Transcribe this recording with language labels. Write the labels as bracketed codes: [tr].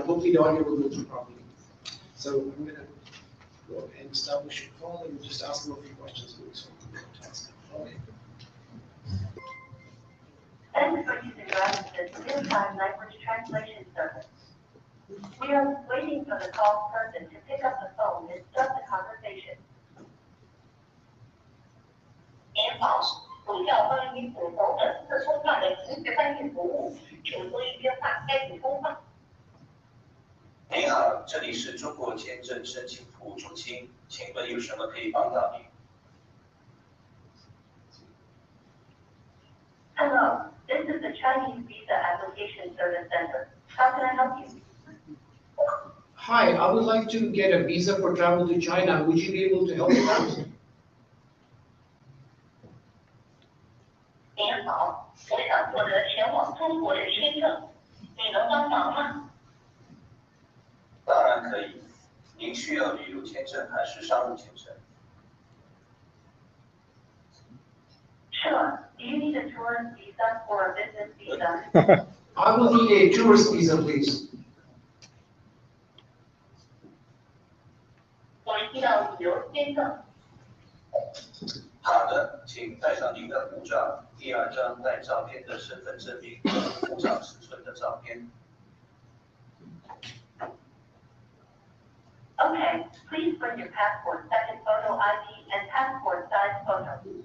[en] Hopefully the audio will go through properly. So I'm going to go and establish a call and just ask him a few questions. Okay. Thanks for using Radisys real-time language translation service. We are waiting for the call person to pick up the phone and start the conversation. [zh] 您好，股票关于股东的自充量的及时翻译服务，请注意电话开始通话。您好，这里是中国签证申请服务中心，请问有什么可以帮到您 ？ [en] Hello, this is the Chinese Visa Application Service Center. How can I help you? Hi, I would like to get a visa for travel to China. Would you be able to help with that? [zh] 您好，我想获得前往中国的签证，你能帮忙吗？当然可以。您需要旅游签证还是商务签证？ [en] Sure. Do you need a tourist visa or a business visa? I will need a tourist visa, please. [zh] 我需要旅游签证。好的，请带上您的护照，第2张带照片的身份证明和护照尺寸的照片。 [en] Okay, please bring your passport, second photo ID, and passport size photo.